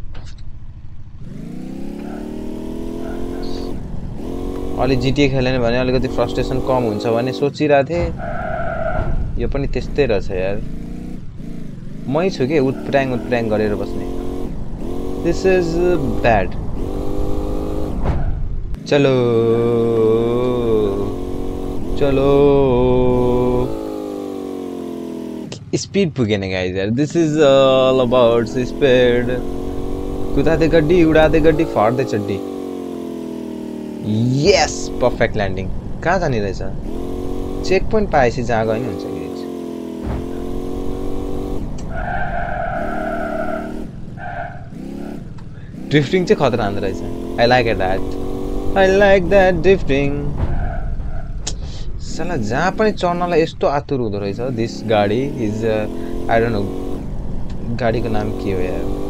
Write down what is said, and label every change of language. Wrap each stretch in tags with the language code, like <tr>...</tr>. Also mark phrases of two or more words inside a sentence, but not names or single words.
<ne>अलि GTA खेलेन भने अलिकति फ्रस्ट्रेसन कम हुन्छ भने सोचिरहेको थिएँ यो पनि त्यस्तै रहेछ यार मै छु के उत्प्र्याङ गरेर बस्ने</ne> <en>this is bad</en> <ne>चलो स्पीड पुगेन गाइज यार</ne> <en>this is all about speed</en> <hi>कुदादे गड्डी उडादे गड्डी फाड्दे चड्डी</hi> <en>yes perfect landing</en> <ne>कहाँ जाने रहेछ</ne> <en>check point</en> <ne>पाएपछि जहाँ गए नि हुन्छ ड्रिफ्टिङ चाहिँ खतरा हान्दो रहेछ</ne> <en>I like that drifting</en> <ne>साला जहाँ पनि चढ्नलाई यस्तो आतुर हुँदो रहेछ दिस गाडी</ne> <en>is I don't know</en> <ne>गाडीको नाम के हो यार</ne>